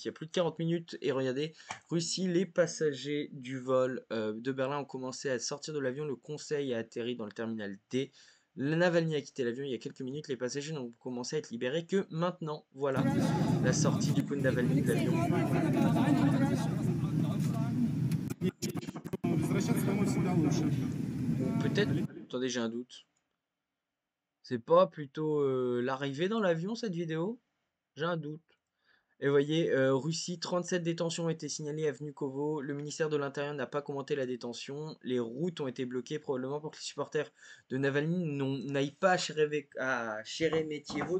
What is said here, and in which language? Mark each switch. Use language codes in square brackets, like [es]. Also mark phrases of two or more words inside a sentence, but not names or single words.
[fr] Il y a plus de 40 minutes. Et regardez, Russie, les passagers du vol de Berlin ont commencé à sortir de l'avion. Le Conseil a atterri dans le terminal D. Le Navalny a quitté l'avion il y a quelques minutes. Les passagers n'ont commencé à être libérés que maintenant. Voilà, la sortie du coup de Navalny de l'avion. [ru] Возвращаться домой всегда лучше. [fr] Peut-être, attendez, j'ai un doute. C'est pas plutôt l'arrivée dans l'avion cette vidéo? J'ai un doute. Et vous voyez, Russie, 37 détentions ont été signalées à Vnukovo. Le ministère de l'Intérieur n'a pas commenté la détention. Les routes ont été bloquées probablement pour que les supporters de Navalny n'aillent pas à Sheremetyevo.